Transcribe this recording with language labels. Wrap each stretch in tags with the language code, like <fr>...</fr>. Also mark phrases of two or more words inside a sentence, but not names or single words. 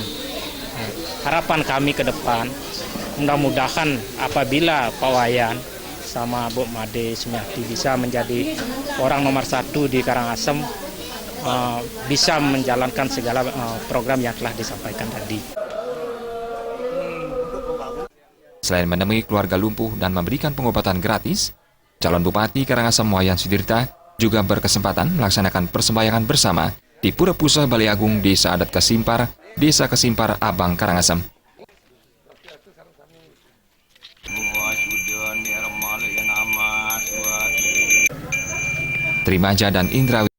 <id>Harapan kami ke depan mudah-mudahan apabila Pak Wayan sama Bu Made Sumiati bisa menjadi orang nomor 1 di Karangasem, bisa menjalankan segala program yang telah disampaikan tadi. Selain menemui keluarga lumpuh dan memberikan pengobatan gratis, calon Bupati Karangasem Wayan Sudirte juga berkesempatan melaksanakan persembahyangan bersama di Pura Pusah Balai Agung Desa Adat Kasimpar, Desa Kasimpar Abang, Karangasem. Trimaja dan Indra</id>